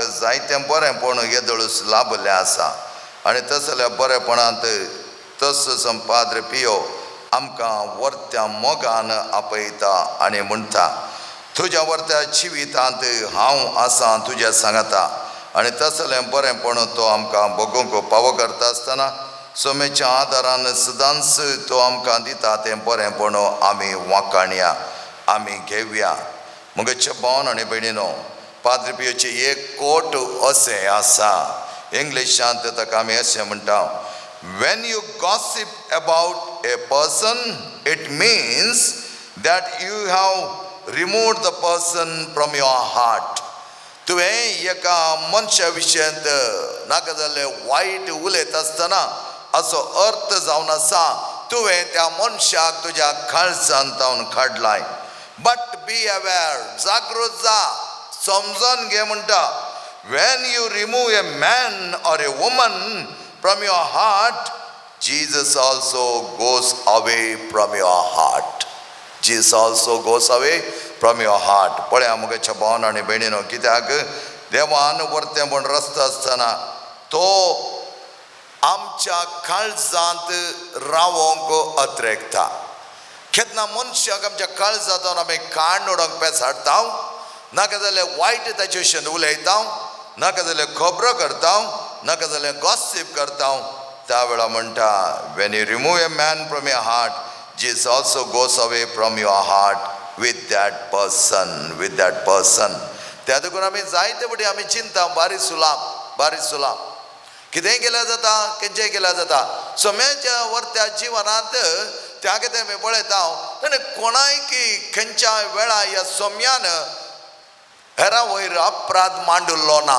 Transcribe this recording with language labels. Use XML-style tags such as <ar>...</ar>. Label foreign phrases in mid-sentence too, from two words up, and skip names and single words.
<kok>जायतें बरेंपण येदळूस लाभलें आसा आनी तसल्या बरेपणांत तस संपाद्र पियो आमकां वरत्या मोगान आपयता आनी म्हणटा तुज्या वरत्या जिवितांत हांव आसां तुज्या सांगाता आनी तसलें बरेंपण तो आमकां भोगूंक फावो करता आसतना सोम्याच्या आदारान सदांच तो आमकां दिता तें बरेंपण आमी वाखाणया आमी घेवया मुगे भावन आनी भयणीनो पाद्री पियोची एक कोट अशें आसा इंग्लिशांत ताका आमी अशें म्हणटा when</kok> <en>you gossip about a person it means that you have removed the person from your heart</en> <kok>तुवें एका मनशा विशयांत नाका जाल्लें वायट उलयत आसतना असो अर्थ जावन आसा तुवें त्या मनशाक तुज्या काळजांतावन काडलाय</kok> <en>But be aware</en> <kok>जागृत जा समजून घे म्हणटा</kok> <en>when you remove a man or a woman from your heart Jesus also goes away from your heart Jesus also goes away from your heart</en> <kok>पळया मुगे भावन आनी भयणीनो कित्याक देवान वर्तें म्हूण रस्तो आसतना तो आमच्या काळजांत रावोंक अत्रेकता केन्ना मनशाक आमच्या काळजांत आमी काण उडोवंक पेसाडटा नाका जाल्यार वायट ताचे विशयी उलयता नाका जाल्यार खबरो करता नाका जाल्यार गॉसिप करता त्या वेळा म्हणटा</kok> <en>when you remove a man from your heart Jesus also goes away from your heart with that person</en> <kok>त्या देखून आमी जायते बटी आमी चिंता बारीक सुलाम कितेंय केल्यार जाता खंयचेंय केल्यार जाता. सोम्याच्या वर्त्या जिवनांत त्या कितें आमी पळयता ताणें कोणाय की खंयच्या वेळा ह्या सोम्यान हेरा वयर अपराध मांडुल्लो ना.</kok>